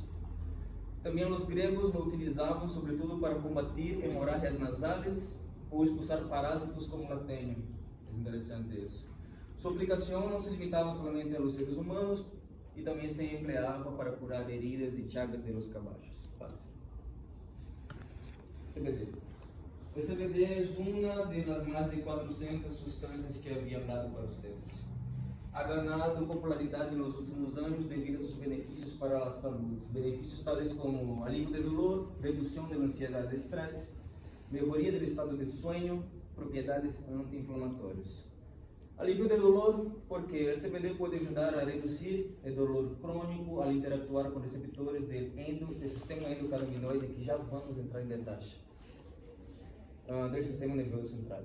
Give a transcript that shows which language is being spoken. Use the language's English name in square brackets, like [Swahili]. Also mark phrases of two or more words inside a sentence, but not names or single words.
[Portuguese] Também os gregos o utilizavam sobretudo para combater hemorragias nasais ou expulsar [Spanish] parásitos como la [Portuguese] tenha. É interessante isso. Sua aplicação não se limitava somente aos seres humanos e também se empleava para curar heridas e chagas [Spanish] de los caballos. [Portuguese] CBD. O CBD é uma das mais de 400 substâncias que havia dado para vocês. [Spanish] Ha ganado [Portuguese] popularidade nos últimos anos devido a seus benefícios para a saúde. Benefícios tais como alívio de dolor, redução da ansiedade e estresse, melhoria do estado de sonho, propriedades anti-inflamatórias. Alívio de dolor, porque o CBD pode ajudar a reduzir o dolor crônico ao interactuar com receptores do sistema endocannabinoide, que já vamos entrar em detalhes, do sistema nervoso central.